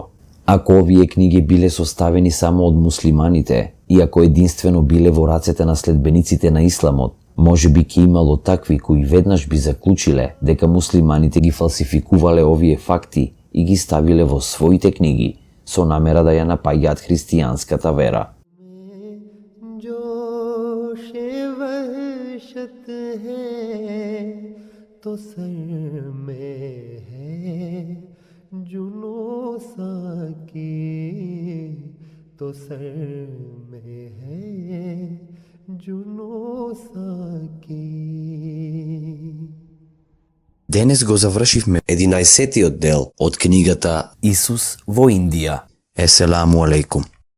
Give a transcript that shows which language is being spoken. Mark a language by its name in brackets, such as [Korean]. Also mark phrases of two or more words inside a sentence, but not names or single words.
[Macedonian] Ако овие книги биле составени само од муслиманите и ако единствено биле во рацете на следбениците на исламот, може би ќе имало такви кои веднаш би заклучиле дека муслиманите ги фалсификувале овие факти и ги ставиле во своите книги со намера да ја напаѓаат христијанската вера. [Hindi] तो सर में साकी तो सर में है जुनो साकी. [Macedonian] Денес го завршивме 11-тиот дел од книгата Исус во Индија. [Arabic] السلام عليكم.